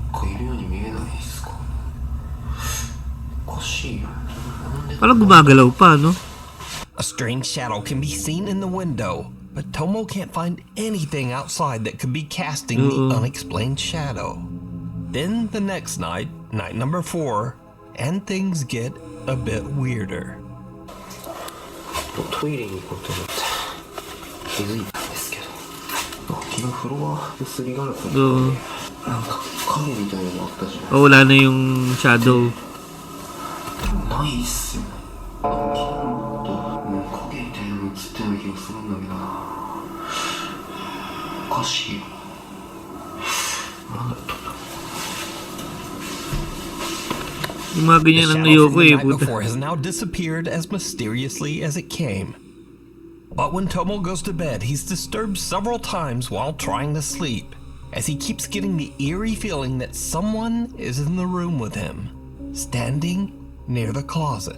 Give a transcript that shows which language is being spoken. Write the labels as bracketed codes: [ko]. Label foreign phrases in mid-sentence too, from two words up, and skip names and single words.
[ja] なんかいるように見えないですか。おかしいよ。なんで [tl] Parang gumagalaw pa, no? [en] A strange shadow can be seen in the window, but Tomo can't find anything outside that could be casting the unexplained shadow. Then the next night, night number 4, and things get a bit weirder. [ja] トイレに行こうと思って気づいたんですけど、昨日フロアのすりガラスの [tl] Oo. [ja] なんか影みたいなのあったじゃ [tl] Oh, wala na yung shadow. [ja] ん。ないっすよね。なんか昨日もっともう影みたいなの映ってない気がするんだけどな。おかしいよ。なんだったんだろう。 [tl] Yung mga ganyan [en] The [tl] ang [en] shadow [tl] ayoko [en] from the [tl] eh. [en] night [tl] Puta. [en] before has now disappeared as mysteriously as it came. But when Tomo goes to bed, he's disturbed several times while trying to sleep, as he keeps getting the eerie feeling that someone is in the room with him, standing near the closet.